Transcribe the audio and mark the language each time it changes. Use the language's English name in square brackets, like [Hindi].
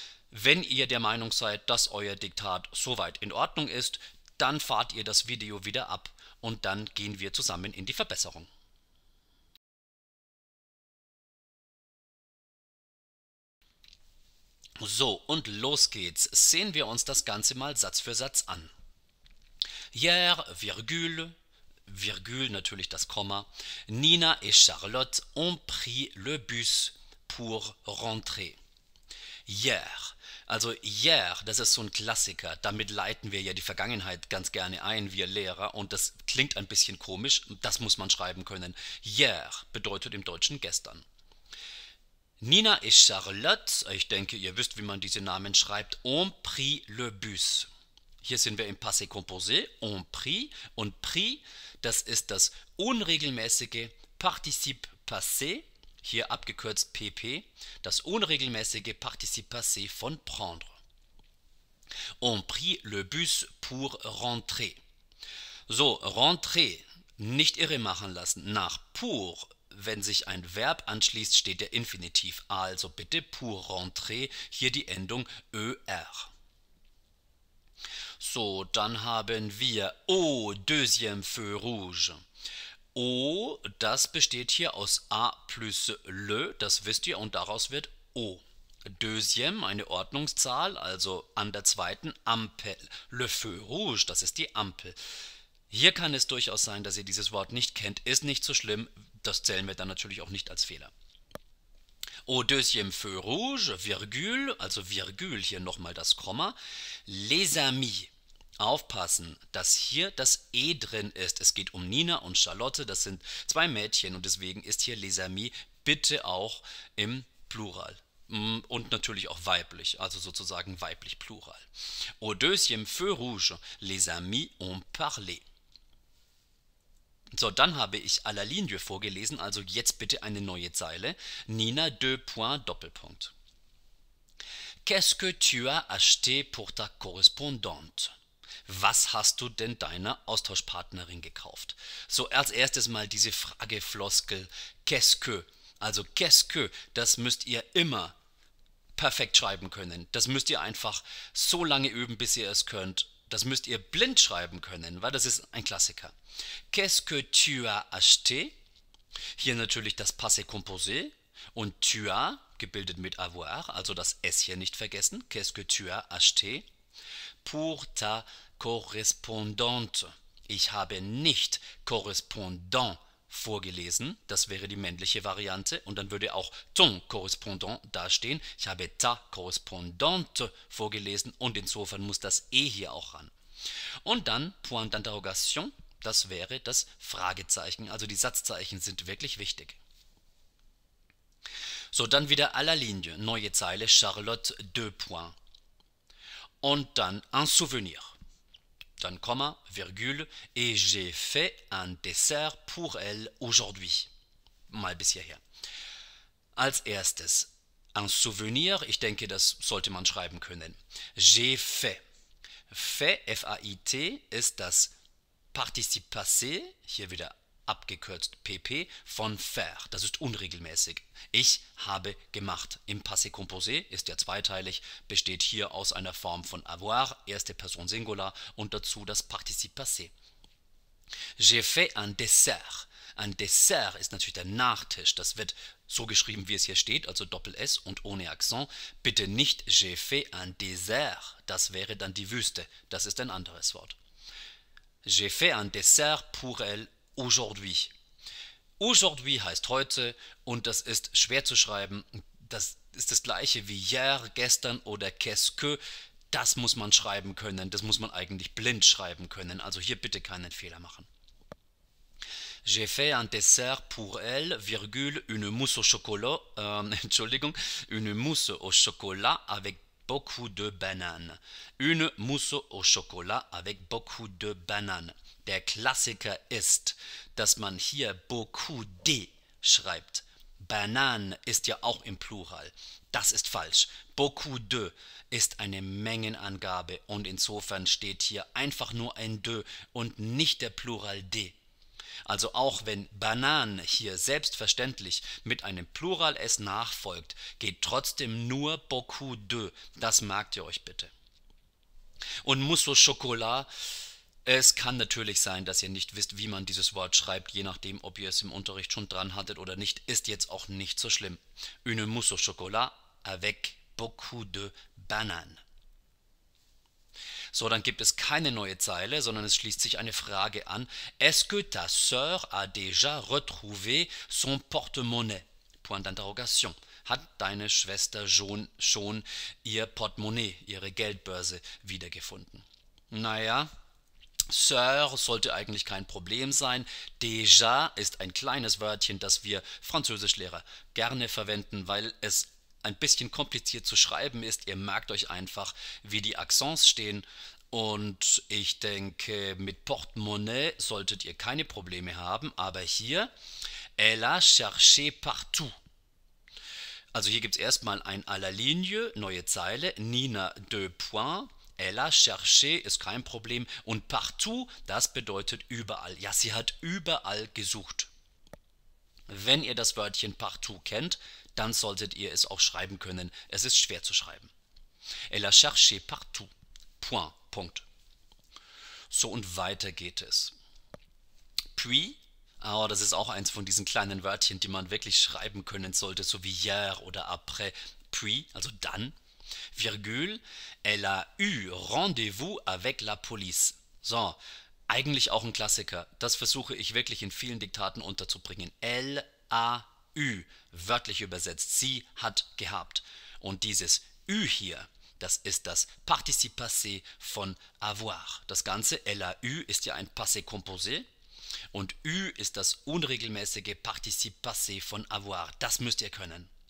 [German] Wenn ihr der Meinung seid, dass euer Diktat soweit in Ordnung ist, dann fahrt ihr das Video wieder ab und dann gehen wir zusammen in die Verbesserung. So, und los geht's. Sehen wir uns das Ganze mal Satz für Satz an. Hier, Virgule, Virgule, natürlich das Komma. [French] Nina et Charlotte ont pris le bus pour rentrer. [German] Hier, also hier, das ist so ein Klassiker. Damit leiten wir ja die Vergangenheit ganz gerne ein, wir Lehrer. Und das klingt ein bisschen komisch. Das muss man schreiben können. Hier bedeutet im Deutschen gestern. Nina et Charlotte, ich denke, ihr wisst, wie man diese Namen schreibt, [French] ont pris le bus. [German] Hier sind wir im Passé composé, ont pris, und pris, das ist das unregelmäßige Partizip passé, hier abgekürzt pp, das unregelmäßige Partizip passé von prendre. [French] Ont pris le bus pour rentrer. [German] So, rentrer, nicht irre machen lassen, nach pour. Wenn sich ein Verb anschließt, steht der Infinitiv. Also bitte pour rentrer, hier die Endung ER. So, dann haben wir [French] au deuxième feu rouge. [German] O, das besteht hier aus A plus le, das wisst ihr, und daraus wird O. Deuxième, eine Ordnungszahl, also an der zweiten Ampel. Le feu rouge, das ist die Ampel. Hier kann es durchaus sein, dass ihr dieses Wort nicht kennt, ist nicht so schlimm, das zählen wir dann natürlich auch nicht als Fehler. [French] Au deuxième feu rouge, Virgule, [German] also Virgule, hier nochmal das Komma, [French] les amis. [German] Aufpassen, dass hier das E drin ist. Es geht um Nina und Charlotte, das sind zwei Mädchen und deswegen ist hier les amis bitte auch im Plural. Und natürlich auch weiblich, also sozusagen weiblich Plural. [French] Au deuxième feu rouge, les amis ont parlé. [German] So, dann habe ich à la ligne vorgelesen, also jetzt bitte eine neue Zeile. [French] Nina, deux points, Doppelpunkt. Qu'est-ce que tu as acheté pour ta correspondante? [German] Was hast du denn deiner Austauschpartnerin gekauft? So, als erstes mal diese Fragefloskel, qu'est-ce que? Also qu'est-ce que, das müsst ihr immer perfekt schreiben können. Das müsst ihr einfach so lange üben, bis ihr es könnt. Das müsst ihr blind schreiben können, weil das ist ein Klassiker. [French] Qu'est-ce que tu as acheté? [German] Hier natürlich das Passé composé und tu as, gebildet mit avoir, also das S hier nicht vergessen. [French] Qu'est-ce que tu as acheté? Pour ta correspondante. [German] Ich habe nicht correspondant vorgelesen, das wäre die männliche Variante und dann würde auch ton correspondant dastehen. Ich habe ta correspondante vorgelesen und insofern muss das E hier auch ran. Und dann point d'interrogation, das wäre das Fragezeichen, also die Satzzeichen sind wirklich wichtig. So, dann wieder à la ligne, neue Zeile, Charlotte, deux points. Und dann un souvenir. Dann Komma, [French] Virgule, et j'ai fait un dessert pour elle aujourd'hui. [German] Mal bis hierher. Als erstes, un souvenir, ich denke, das sollte man schreiben können. J'ai fait. Fait, F-A-I-T, ist das Partizip passé, hier wieder abgekürzt pp, von faire. Das ist unregelmäßig. Ich habe gemacht. Im Passé composé ist ja zweiteilig, besteht hier aus einer Form von avoir, erste Person Singular und dazu das Partizip passé. J'ai fait un dessert. Ein Dessert ist natürlich der Nachtisch. Das wird so geschrieben, wie es hier steht, also Doppel-S und ohne Akzent. [French] Bitte nicht j'ai fait un dessert. [German] Das wäre dann die Wüste. Das ist ein anderes Wort. [French] J'ai fait un dessert pour elle aujourd'hui. [German] Aujourd'hui heißt heute und das ist schwer zu schreiben. Das ist das gleiche wie hier, gestern oder qu'est-ce que. Das muss man schreiben können. Das muss man eigentlich blind schreiben können. Also hier bitte keinen Fehler machen. [French] J'ai fait un dessert pour elle, virgule, une mousse au chocolat, Entschuldigung, une mousse au chocolat avec beaucoup de bananes. Une mousse au chocolat avec beaucoup de bananes. [German] Der Klassiker ist, dass man hier beaucoup de schreibt. Bananen ist ja auch im Plural. Das ist falsch. Beaucoup de ist eine Mengenangabe und insofern steht hier einfach nur ein de und nicht der Plural de. Also auch wenn Bananen hier selbstverständlich mit einem Plural S nachfolgt, geht trotzdem nur beaucoup de. Das merkt ihr euch bitte. Und mousse au chocolat, es kann natürlich sein, dass ihr nicht wisst, wie man dieses Wort schreibt, je nachdem, ob ihr es im Unterricht schon dran hattet oder nicht, ist jetzt auch nicht so schlimm. [French] Une mousse au chocolat avec beaucoup de bananes. [German] So, dann gibt es keine neue Zeile, sondern es schließt sich eine Frage an. [French] Est-ce que ta sœur a déjà retrouvé son portemonnaie? Point d'interrogation. [German] Hat deine Schwester schon ihr Portemonnaie, ihre Geldbörse wiedergefunden? Naja, Sœur sollte eigentlich kein Problem sein. Déjà ist ein kleines Wörtchen, das wir Französischlehrer gerne verwenden, weil es ein bisschen kompliziert zu schreiben ist. Ihr merkt euch einfach, wie die Accents stehen. Und ich denke, mit Portemonnaie solltet ihr keine Probleme haben. [French] Aber hier, elle a cherché partout. [German] Also hier gibt es erstmal ein à la ligne, neue Zeile, Nina deux points. Elle a cherché ist kein Problem. Und partout, das bedeutet überall. Ja, sie hat überall gesucht. Wenn ihr das Wörtchen partout kennt, dann solltet ihr es auch schreiben können. Es ist schwer zu schreiben. [French] Elle a cherché partout. Point. [German] Punkt. So, und weiter geht es. Puis, oh, das ist auch eins von diesen kleinen Wörtchen, die man wirklich schreiben können sollte, so wie hier oder après. Puis, also dann. [French] Virgule, elle a eu rendez-vous avec la police. [German] So, eigentlich auch ein Klassiker. Das versuche ich wirklich in vielen Diktaten unterzubringen. Elle a eu, wörtlich übersetzt, sie hat gehabt. Und dieses ü hier, das ist das Participe passé von avoir. Das Ganze, elle a eu, ist ja ein Passé composé. Und ü ist das unregelmäßige Participe passé von avoir. Das müsst ihr können.